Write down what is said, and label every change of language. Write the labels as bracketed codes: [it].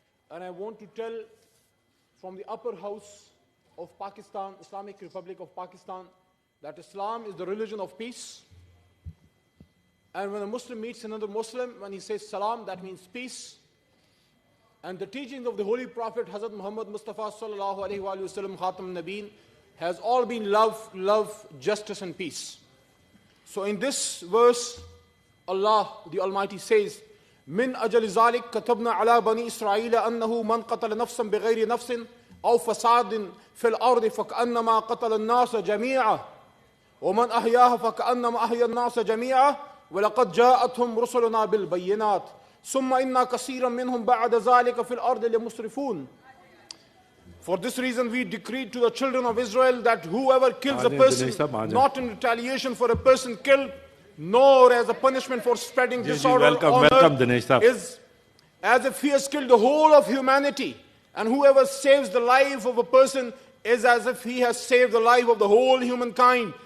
[en] And I want to tell from the upper house of Pakistan, Islamic Republic of Pakistan, that Islam is the religion of peace. And when a Muslim meets another Muslim, when he says salam, that means peace. And the teachings of the Holy Prophet Hazrat Muhammad Mustafa sallallahu alaihi wasallam, Khatam Nabeen, has all been love, justice and peace. So in this verse, Allah the Almighty says, [ar] من أجل ذلك كتبنا على بني إسرائيل أنه من قتل نفسا بغير نفس أو فساد في الأرض فكأنما قتل الناس جميعا ومن أحياها فكأنما أحيا الناس جميعا وَلَقَدْ جَاءَتْهُمْ رُسُلُنَا بِالْبَيِّنَاتِ ثُمَّ إِنَّا كَثِيرًا مِّنْهُمْ بَعْدَ ذَلِكَ فِي الْأَرْضِ لَمُسْرِفُونَ. [en] For this reason we decreed to the children of Israel that whoever kills a person, not in retaliation for a person killed, nor as a punishment for spreading disorder on earth, is as if he has killed the whole of humanity. And whoever saves the life of a person is as if he has saved the life of the whole humankind.